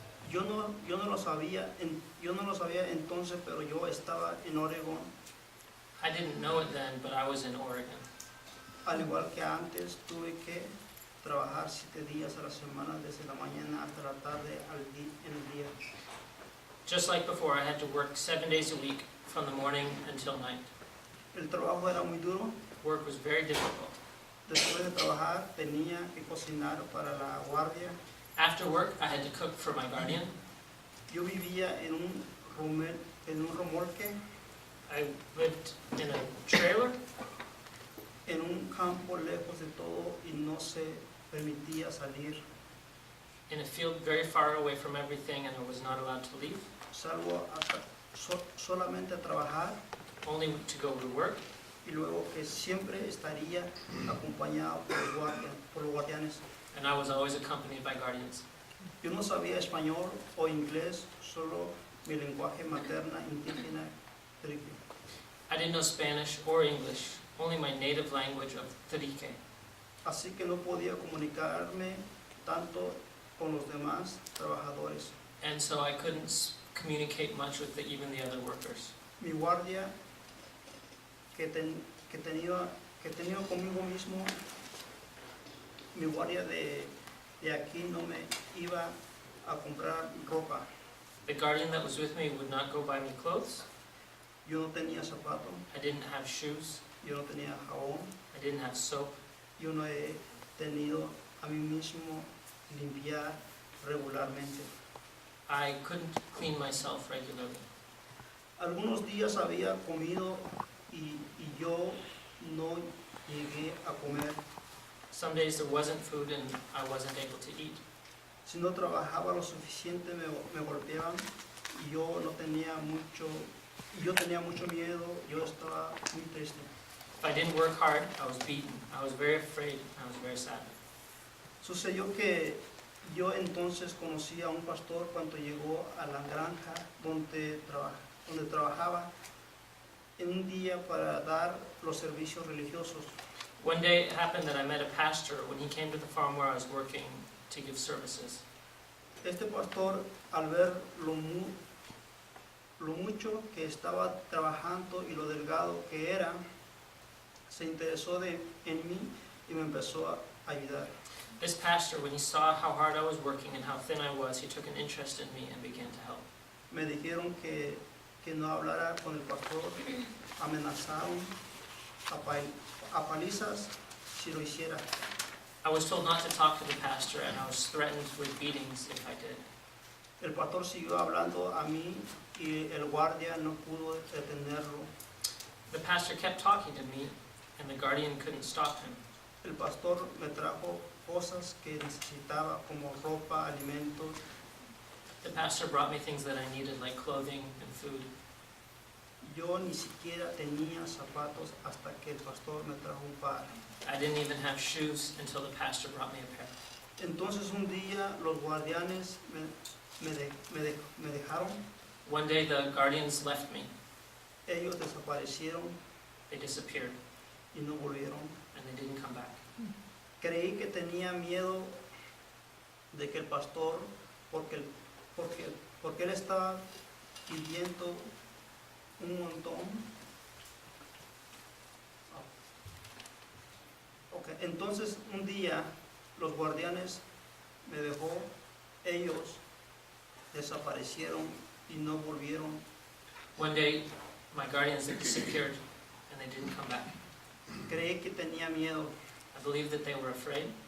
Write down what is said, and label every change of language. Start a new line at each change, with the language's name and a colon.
Spanish: Yo no lo sabía entonces, pero yo estaba en Oregón.
English: I didn't know it then, but I was in Oregon.
Spanish: Al igual que antes, tuve que trabajar 7 días a la semana, desde la mañana hasta la tarde en el día.
English: Just like before, I had to work 7 days a week from the morning until night.
Spanish: El trabajo era muy duro.
English: Work was very difficult.
Spanish: Después de trabajar, tenía que cocinar para la guardia.
English: After work, I had to cook for my guardian.
Spanish: Yo vivía en un remolque,
English: I lived in a trailer
Spanish: en un campo lejos de todo y no se permitía salir,
English: in a field very far away from everything, and I was not allowed to leave,
Spanish: salvo solamente a trabajar,
English: only to go to work,
Spanish: y luego que siempre estaría acompañado por los guardianes.
English: and I was always accompanied by guardians.
Spanish: Yo no sabía español o inglés, solo mi lenguaje materna indígena trique.
English: I didn't know Spanish or English, only my native language of Trique.
Spanish: Así que no podía comunicarme tanto con los demás trabajadores.
English: And so I couldn't communicate much with even the other workers.
Spanish: Mi guardia que tenía conmigo mismo, mi guardia de aquí no me iba a comprar ropa.
English: The guardian that was with me would not go buy me clothes.
Spanish: Yo no tenía zapato,
English: I didn't have shoes.
Spanish: yo no tenía jabón,
English: I didn't have soap.
Spanish: yo no he tenido a mí mismo limpiar regularmente.
English: I couldn't clean myself regularly.
Spanish: Algunos días había comido y yo no llegué a comer.
English: Some days there wasn't food and I wasn't able to eat.
Spanish: Si no trabajaba lo suficiente me golpeaban y yo tenía mucho miedo, yo estaba muy triste.
English: If I didn't work hard, I was beaten. I was very afraid. I was very sad.
Spanish: Sucedió que yo entonces conocí a un pastor cuando llegó a la granja donde trabajaba. en un día para dar los servicios religiosos.
English: One day it happened that I met a pastor when he came to the farm where I was working to give services.
Spanish: Este pastor, al ver lo mucho que estaba trabajando y lo delgado que era, se interesó en mí y me empezó a ayudar.
English: This pastor, when he saw how hard I was working and how thin I was, he took an interest in me and began to help.
Spanish: Me dijeron que no hablara con el pastor, amenazaron a palizas si lo hiciera.
English: I was told not to talk to the pastor, and I was threatened with beatings if I did.
Spanish: El pastor siguió hablando a mí y el guardia no pudo detenerlo.
English: The pastor kept talking to me, and the guardian couldn't stop him.
Spanish: El pastor me trajo cosas que necesitaba como ropa, alimentos.
English: The pastor brought me things that I needed, like clothing and food.
Spanish: Yo ni siquiera tenía zapatos hasta que el pastor me trajo un par.
English: I didn't even have shoes until the pastor brought me a pair.
Spanish: Entonces un día los guardianes me dejaron,
English: One day the guardians left me.
Spanish: ellos desaparecieron
English: They disappeared,
Spanish: y no volvieron.
English: and they didn't come back.
Spanish: Creí que tenía miedo de que el pastor, porque él estaba pidiendo un montón. Okay. Entonces un día los guardianes me dejó, ellos desaparecieron y no volvieron.
English: One day, my guardians had disappeared, and they didn't come back.
Spanish: Creí que tenía miedo
English: I believe that they were afraid